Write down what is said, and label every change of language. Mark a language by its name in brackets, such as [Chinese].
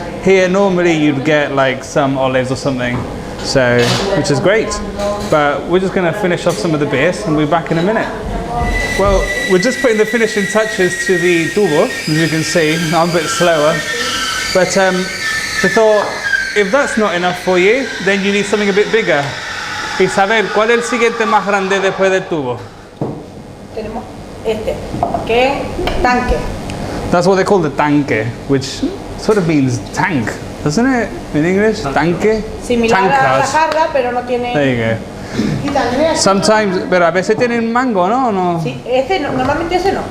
[English] Here, normally you'd get like some olives or something, so, which is great. But we're just going to finish off some of the beers and we'll be back in a minute. Well, we're just putting the finishing touches to the tubo, as you can see. I'm a bit slower. But we thought, if that's not enough for you, then you need something a bit bigger. [Spanish] Isabel, ¿cuál es el siguiente más grande después del tubo? Tenemos este, que es tanque. [English] That's what they call the tanque, which sort of means tank, doesn't it, in English? [Spanish] Tanque? Similar a la jarra, pero no tiene... [English] There you go. Sometimes, [Spanish] pero a veces tienen mango, ¿no? No. Sí, este no, normalmente ese no.